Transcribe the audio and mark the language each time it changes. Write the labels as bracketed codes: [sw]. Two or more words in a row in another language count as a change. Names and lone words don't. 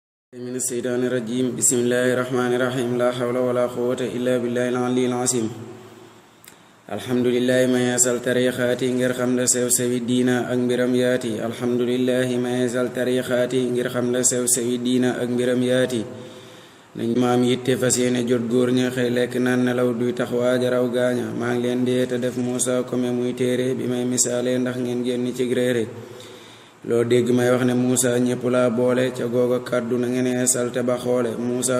[ar] من الشيطان الرجيم بسم الله الرحمن الرحيم لا حول ولا قوة إلا بالله العلي العظيم [wo] alhamdulillahi ma yeesal tarixaati ngir xam la sew sewi diina ak mbiram yaati alhamdulillahi ma yeesal tarixaati ngir xam la sew sewi diina ak mbiram yaati nañ maam yitte fas yéene jot góor ña xëy lekk naan nelaw duy tax waaja raw gaaña maa ngi leen dee te def Muusa kome muy téere bi may misaale ndax ngeen génn ci réere loo dégg may wax ne Muusa ñépp laa boole ca googa kàddu na ngeen yeesal te ba xoole Muusa